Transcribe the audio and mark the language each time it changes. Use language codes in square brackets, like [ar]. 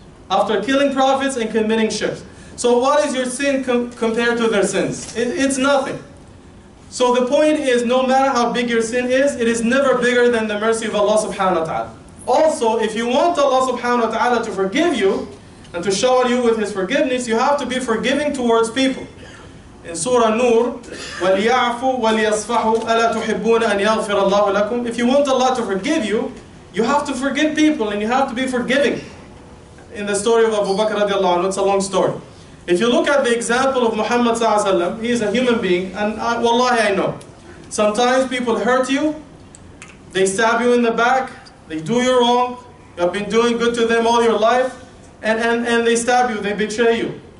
[en] After killing prophets and committing shirk. So what is your sin compared to their sins? It's nothing. So the point is, no matter how big your sin is, it is never bigger than the mercy of Allah subhanahu wa ta'ala. Also, if you want Allah subhanahu wa ta'ala to forgive you and to shower you with His forgiveness, you have to be forgiving towards people. In Surah Nur, [ar] وَلْيَعْفُوا وَلْيَصْفَحُوا أَلَا تُحِبُّونَ أَنْ يَغْفِرَ اللَّهُ لَكُمْ. [en] If you want Allah to forgive you, you have to forgive people and you have to be forgiving. In the story of Abu Bakr radiallahu anhu, it's a long story. If you look at the example of Muhammad sallallahu alaihi wasallam, he is a human being, and wallahi I know. Sometimes people hurt you, they stab you in the back, they do you wrong, you have been doing good to them all your life, and they stab you, they betray you.